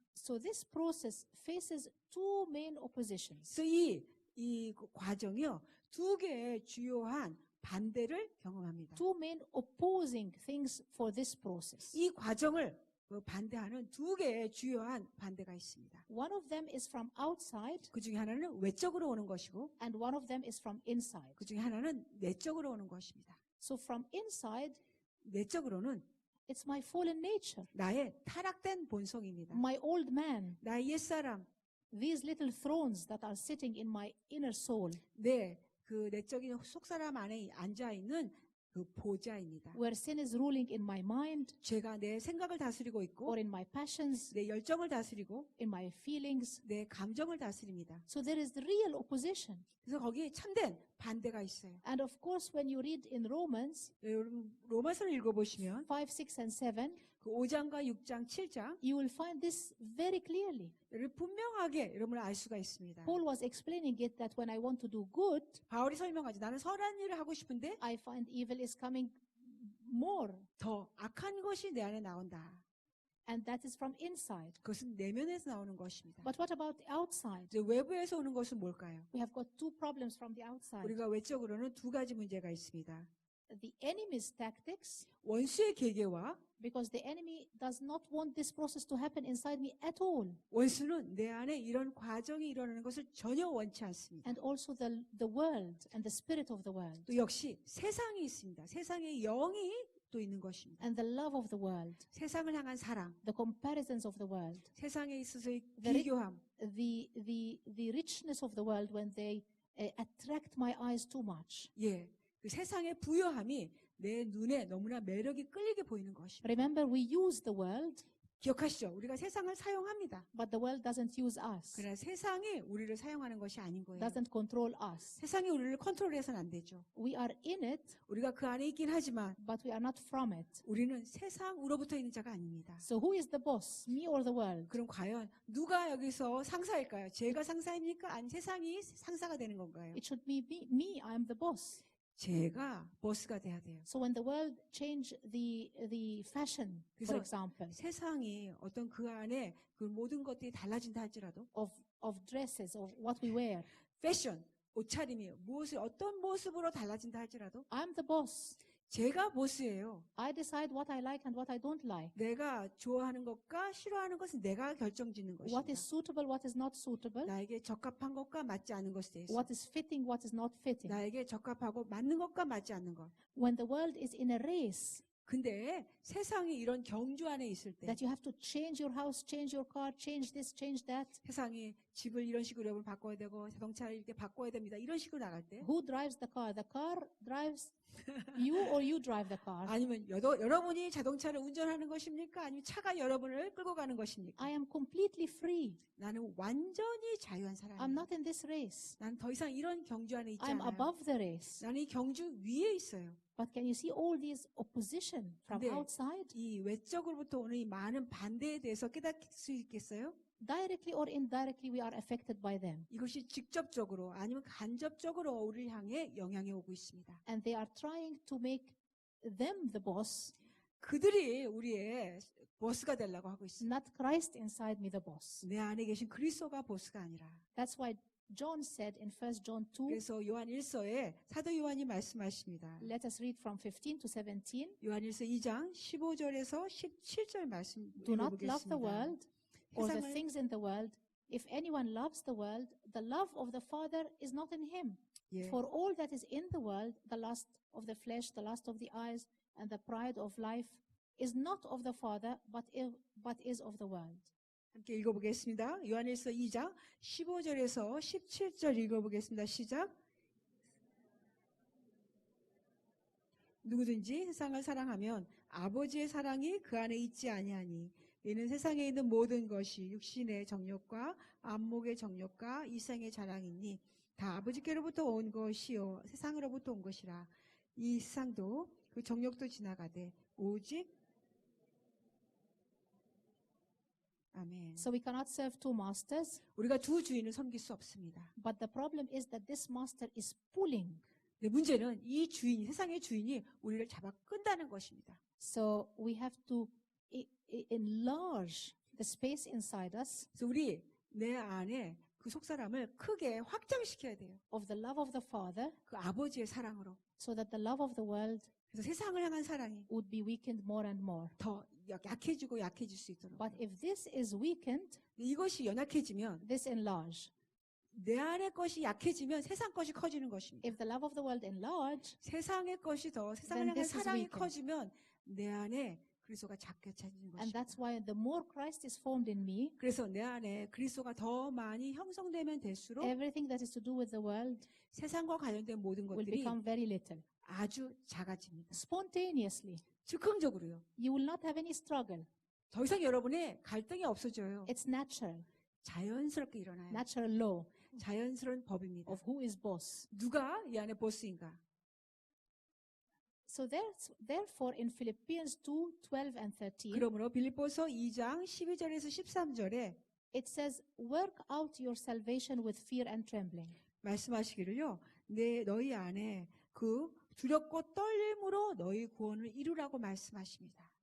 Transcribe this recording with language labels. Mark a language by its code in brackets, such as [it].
[en] So this process faces two main oppositions. [ko] 그래서 이 과정이요, 두 개의 주요한 반대를 경험합니다. [en] Two main opposing things for this process. [ko] 이 과정을 반대하는 두 개의 주요한 반대가 있습니다. [en] One of them is from outside, [ko] 그 중에 하나는 외적으로 오는 것이고, [en] and one of them is from inside. [ko] 그 중에 하나는 내적으로 오는 것입니다. [en] So from inside, [ko] 내적으로는 [en] it's my fallen nature, [ko] 나의 타락된 본성입니다. [en] my old man, [ko] 나의 옛사람, [en] these little thrones that are sitting in my inner soul, [ko] 그 내적인 속사람 안에 앉아 있는 그 보좌입니다. [en] where sin is ruling in my mind, [ko] 죄가 내 생각을 다스리고 있고, [en] or in my passions, [ko] 내 열정을 다스리고, [en] in my feelings. [ko] 내 감정을 다스립니다. [en] So there is real opposition. [ko] 그래서 거기에 참된 반대가 있어요. [en] And of course, when you read in Romans [ko] 여러분 로마서를 읽어보시면 [en] 5, 6, and 7, [ko] 그 5장과 6장, 7장 [en] you will find this very clearly. [ko] 분명하게 여러분을 알 수가 있습니다. [en] Paul was explaining it that when I want to do good, [ko] 바울이 설명하지, 나는 선한 일을 하고 싶은데 [en] I find evil is coming more. [ko] 더 악한 것이 내 안에 나온다. [en] And that is from inside. [ko] 그것은 내면에서 나오는 것입니다. [en] But what about the outside? [ko] 이제 외부에서 오는 것은 뭘까요? [en] We have got two problems from the outside. [ko] 우리가 외적으로는 두 가지 문제가 있습니다. [en] The enemy's tactics, [ko] 원수의 계계와 [en] because the enemy does not want this process to happen inside me at all. [ko] 원수는 내 안에 이런 과정이 일어나는 것을 전혀 원치 않습니다. [en] And also the world and the spirit of the world. [ko] 또 역시 세상이 있습니다. 세상의 영이 또 있는 것입니다. [en] And the love of the world. [ko] 세상을 향한 사랑, [en] The comparisons of the world. [ko] 세상에 있어서의 [en] The [ko] 비교함, [en] the richness of the world when they attract my eyes too much. [ko] 예, 그 세상의 부요함이 내 눈에 너무나 매력이 끌리게 보이는 것입니다. [en] Remember, we use the world, [ko] 기억하시죠? 우리가 세상을 사용합니다. [en] but the world doesn't use us, [ko] 그러나 세상이 우리를 사용하는 것이 아닌 거예요. [en] doesn't control us. [ko] 세상이 우리를 컨트롤해서는 안 되죠. [en] We are in it, [ko] 우리가 그 안에 있긴 하지만 [en] but we are not from it. [ko] 우리는 세상으로부터 있는 자가 아닙니다. [en] So who is the boss, me or the world? [ko] 그럼 과연 누가 여기서 상사일까요? 제가 상사입니까? 아니 세상이 상사가 되는 건가요? [en] It should be me. I am the boss. [ko] 제가 보스가 돼야 돼요. [en] So when the world change the fashion, for [ko] 그래서 [en] example, [ko] 세상이 어떤 그 안에 그 모든 것들이 달라진다 할지라도 [en] of dresses, of what we wear, [ko] 패션, 옷차림이 무엇을 어떤 모습으로 달라진다 할지라도 [en] I'm the boss. [ko] 제가 보스예요. [en] I decide what I like and what I don't like. [ko] 내가 좋아하는 것과 싫어하는 것은 내가 결정짓는 [en] What [ko] 것입니다. [en] is suitable, what is not suitable, [ko] 나에게 적합한 것과 맞지 않은 것에 대해서 [en] what is fitting, what is not fitting. [ko] 나에게 적합하고 맞는 것과 맞지 않는 것. [en] When the world is in a race, [ko] 근데 세상이 이런 경주 안에 있을 때 [en] that you have to change your house, change your car, change this, change that. [ko] 세상이 집을 이런 식으로 여러분 바꿔야 되고 자동차를 이렇게 바꿔야 됩니다. 이런 식으로 나갈 때 [en] Who drives the car? The car drives you or you drive the car? [ko] 아니면 여러분이 자동차를 운전하는 것입니까? 아니면 차가 여러분을 끌고 가는 것입니까? [en] I am completely free. [ko] 나는 완전히 자유한 [en] I'm [ko] 사람이야. [en] not in this race. [ko] 나는 더 이상 이런 경주 안에 있지 [en] I'm [ko] 않아요. [en] above the race. [ko] 나는 이 경주 위에 있어요. [en] But can you see all these opposition from [ko] 근데 [en] outside? [ko] 이 외적으로부터 오는 이 많은 반대에 대해서 깨닫을 수 있겠어요? [en] Directly or indirectly, we are affected by them. [ko] 이것이 직접적으로 아니면 간접적으로 우리를 향해 영향이 오고 있습니다. [en] And they are trying to make them the boss [ko] 그들이 우리의 보스가 되려고 하고 있어요. [en] Not Christ inside me, the boss. [ko] 내 안에 계신 그리스도가 보스가 아니라. [en] That's why John said in 1 John 2, [ko] 그래서 요한 1서에 사도 요한이 말씀하십니다. [en] let us read from 15 to 17. [ko] 요한 1서 2장 15절에서 17절 말씀 [en] Do not love the [ko] 읽어보겠습니다. [en] world or the [ko] 세상을 [en] things in the world. If anyone loves the world, the love of the Father is not in him. [ko] 예. [en] For all that is in the world, the lust of the flesh, the lust of the eyes, and the pride of life, is not of the Father, but is of the world. [ko] 함께 읽어보겠습니다. 요한일서 2장 15절에서 17절 읽어보겠습니다. 시작. 누구든지 세상을 사랑하면 아버지의 사랑이 그 안에 있지 아니하니 이는 세상에 있는 모든 것이 육신의 정욕과 안목의 정욕과 이생의 자랑이니 다 아버지께로부터 온 것이요 세상으로부터 온 것이라. 이 세상도 그 정욕도 지나가되 오직 아멘. [en] So we cannot serve two masters, [ko] 우리가 두 주인을 섬길 수 없습니다. [en] but the problem is that this master is pulling. [ko] 근데 문제는 이 주인, 세상의 주인이 우리를 잡아 끈다는 것입니다. [en] So we have to enlarge the space inside us [ko] 그래서 우리 내 안에 그 속사람을 크게 확장시켜야 돼요. [en] of the love of the Father, [ko] 그 아버지의 사랑으로. [en] so that the love of the world [ko] 그래서 세상을 향한 사랑이 [en] would be weakened more and more. [ko] 더 약해지고 약해질 수 있도록. [en] But if this is weakened, [ko] 이것이 연약해지면 [en] this enlarge. [ko] 내 안의 것이 약해지면 세상 것이 커지는 것입니다. [en] If the love of the world enlarge, [ko] 세상의 것이 더 세상을 [en] then [ko] 향한 [en] this is [ko] 사랑이 [en] weakened. [ko] 커지면 내 안에 그리스도가 작게 차지는 [en] and [ko] 것입니다. [en] that's why the more Christ is formed in me, [ko] 그래서 내 안에 그리스도가 더 많이 형성되면 될수록 [en] everything that is to do with the world [ko] 세상과 관련된 모든 [en] will [ko] 것들이 [en] become very little. [ko] 아주 작아집니다. [en] Spontaneously. [ko] 즉흥적으로요. [en] You will not have any struggle. [ko] 더 이상 여러분의 갈등이 없어져요. [en] It's natural. [ko] 자연스럽게 일어나요. [en] Natural law [ko] 자연스러운 법입니다. [en] of who is boss. [ko] 누가 이 안에 보스인가? [en] So therefore in Philippians 2, 12 and 13, [ko] 그러므로 빌립보서 2장 12절에서 13절에 [en] it says, work out your salvation with fear and trembling. [ko] 말씀하시기를요. 너희 안에 그 두렵고 떨림으로 너희 구원을 이루라고 말씀하십니다.